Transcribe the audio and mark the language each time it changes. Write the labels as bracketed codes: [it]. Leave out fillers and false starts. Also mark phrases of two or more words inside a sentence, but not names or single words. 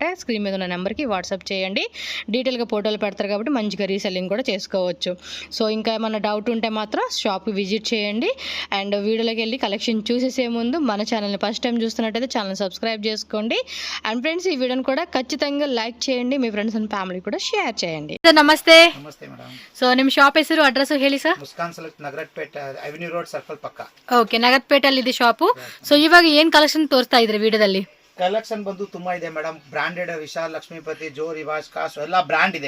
[te] స్క్రీన్ మీద ఉన్న నెంబర్కి వాట్సాప్ చేయండి. డీటెయిల్గా ఫోటోలు పెడతారు కాబట్టి మంచిగా రీసెల్లింగ్ కూడా చేసుకోవచ్చు. సో ఇంకా ఏమైనా డౌట్ ఉంటే మాత్రం షాప్కి విజిట్ చేయండి. అండ్ వీడియోలోకి వెళ్ళి కలెక్షన్ చూసేసే ముందు మన ఛానల్ని [en] first time [te] చూస్తున్నట్టయితే ఛానల్ సబ్స్క్రైబ్ చేసుకోండి. అండ్ ఫ్రెండ్స్, ఈ వీడియోని కూడా ఖచ్చితంగా లైక్ చేయండి, మీ [en] friends and family [kn] ಕೂಡ ಶೇರ್ [te] చేయండి. [kn] ಸರ್ ನಮಸ್ತೆ. ನಮಸ್ತೆ ಮೇಡಮ್. ಸೊ ನಿಮ್ಮ ಶಾಪ್ ಹೆಸರು ಅಡ್ರೆಸ್ ಹೇಳಿ ಸರ್. ಮುಸ್ಕಾನ್ ಸೆಲೆಕ್ಟ್ ನಗರಪೇಟ್ ಅವೆನ್ಯೂ ರೋಡ್ ಸರ್ಕಲ್ ಪಕ್ಕ. ಓಕೆ, ನಗರಪೇಟಲ್ಲಿ ಇದೆ ಶಾಪ್. ಸೊ ಇವಾಗ ಏನು ಕಲೆಕ್ಷನ್ ತೋರಿಸ್ತಾ ಇದ್ರಿ ವಿಡಿಯೋದಲ್ಲಿ? ಕಲೆಕ್ಷನ್ ಬಂದು ತುಂಬಾ ಇದೆ ಮೇಡಮ್. ಬ್ರಾಂಡೆಡ್ ವಿಶಾಲ್, ಲಕ್ಷ್ಮೀಪತಿ, ಜೋ, ರಿವಾಜ್, ಕಾಸ್ಟ್ ಎಲ್ಲ ಬ್ರಾಂಡ್ ಇದೆ.